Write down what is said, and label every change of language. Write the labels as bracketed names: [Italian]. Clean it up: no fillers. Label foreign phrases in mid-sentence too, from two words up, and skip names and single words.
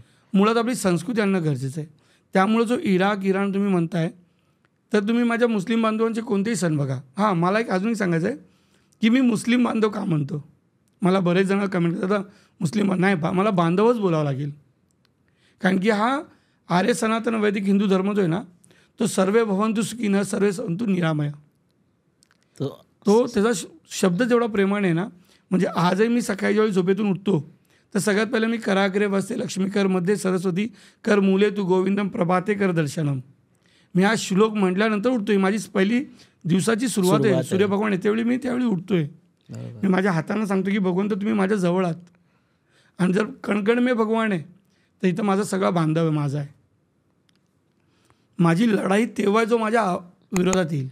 [Marathi] मुळात आपली संस्कृती आणणं गरजेचं आहे. त्यामुळे जो इराण तुम्ही म्हणताय तर तुम्ही माझ्या मुस्लिम बांधवांचे कोणतेही सण बघा. हां, मला एक अजूनही सांगायचं आहे की मी मुस्लिम बांधव का म्हणतो. मला बरेच जण कमेंट करतात मुस्लिम नाही मला बांधवच बोलावं लागेल. कारण की हा आर्य सनातन वैदिक हिंदू धर्म जो आहे ना तो [Sanskrit] सर्वे भवन्तु सुखिनः सर्वे सन्तु निरामया. [Marathi] तो त्याचा शब्द जेवढा प्रेमाने आहे ना म्हणजे आजही मी सकाळी ज्यावेळी झोपेतून उठतो तर सगळ्यात पहिले मी [Sanskrit] कराग्रे वसते लक्ष्मीकर मध्ये सरस्वती कर मूले तू गोविंदम प्रभाते कर दर्शनम. [Marathi] मी हा श्लोक म्हटल्यानंतर उठतोय. माझी पहिली दिवसाची सुरुवात आहे. सूर्यभगवान येतेवेळी मी त्यावेळी उठतोय. मी माझ्या हातानं सांगतो की भगवंत तुम्ही माझ्या जवळ आहात आणि जर [Hindi] कणकण मे भगवान [Marathi] आहे तर इथं माझा सगळा बांधव आहे माझा आहे. माझी लढाई तेव्हा जो माझ्या विरोधात येईल.